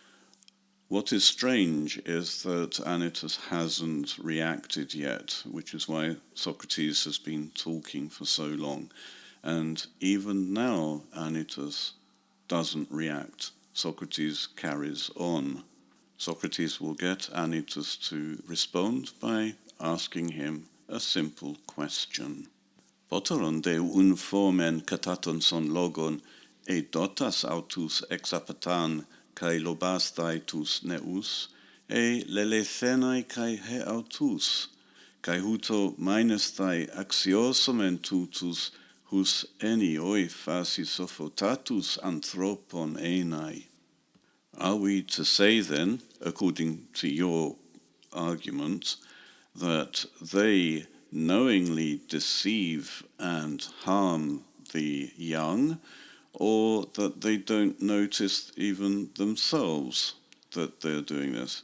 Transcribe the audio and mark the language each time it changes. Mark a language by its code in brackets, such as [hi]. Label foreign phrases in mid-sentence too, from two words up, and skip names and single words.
[en] What is strange is that Anytus hasn't reacted yet, which is why Socrates has been talking for so long. And even now, Anytus doesn't react. Socrates carries on. Socrates will get Anytus to respond by asking him a simple question. [el] Πότερον δὴ οὖν φῶμεν κατὰ τὸν σὸν λόγον, εἰδότας αὐτοὺς ἐξαπατᾶν, καὶ λυμαίνεσθαι τοὺς νέους, ἢ λεληθέναι καὶ ἑαυτούς, καὶ οὕτω μαίνεσθαι ἀξιώσομεν τούτους, οὓς ἔνιοί φασι σοφωτάτους ἀνθρώπων εἶναι. [en] Are we to say then, according to your argument, that they knowingly deceive and harm the young, or that they don't notice even themselves that they're doing this?